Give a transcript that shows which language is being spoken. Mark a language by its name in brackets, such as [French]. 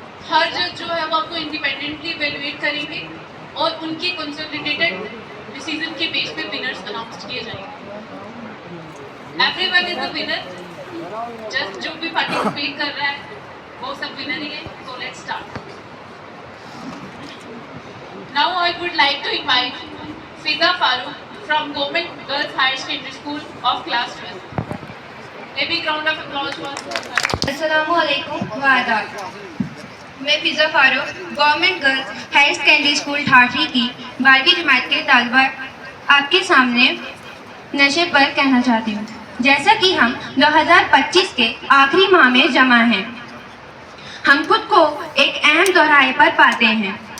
[Urdu] ہر جج جو ہے وہ آپ کو انڈیپینڈنٹلی ایویلویٹ کریں گے اور ان کی کنسولیڈیٹڈ ڈیسیزن کے بیس پہ ونرز اناؤنس کیے جائیں گے. [English] Every one is a winner. [Urdu] Just جو بھی پارٹیسپیٹ کر رہا ہے وہ سب ونر ہی ہے. [English] So let's start. Now I would like to invite Fiza Farooq from Government Girls Higher Secondary School of Class 12. A big round of applause for her. [Urdu] السلام علیکم و آداب. میں فضا فاروق government girls higher secondary school ٹھاٹھی کی 12ویں جماعت کے طالبہ آپ کے سامنے نشے پر کہنا چاہتی ہوں. جیسا کہ ہم 2025 کے آخری ماہ میں جمع ہیں, ہم خود کو ایک اہم دورائے پر پاتے ہیں.